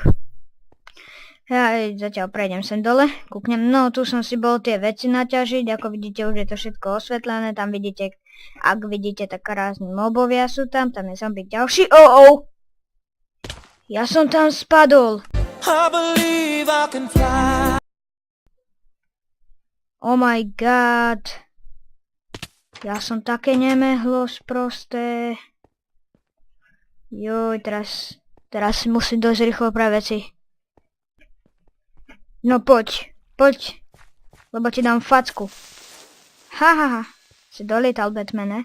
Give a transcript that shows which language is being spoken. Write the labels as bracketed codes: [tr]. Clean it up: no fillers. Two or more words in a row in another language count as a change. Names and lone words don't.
[sk] Ja zatiaľ prejdem sem dole, kúknem, no tu som si bol tie veci naťažiť, ako vidíte už je to všetko osvetlené, tam vidíte, ak vidíte tak rázni mobovia sú tam je zombie ďalší, ja som tam spadol. [en] I believe I can fly. Oh my god. [sk] Ja som také nemehlo sprosté. Joj, teraz si musím dosť rýchlo praviť veci. No poď, lebo ti dám facku. Hahaha, si dolietal Batmane.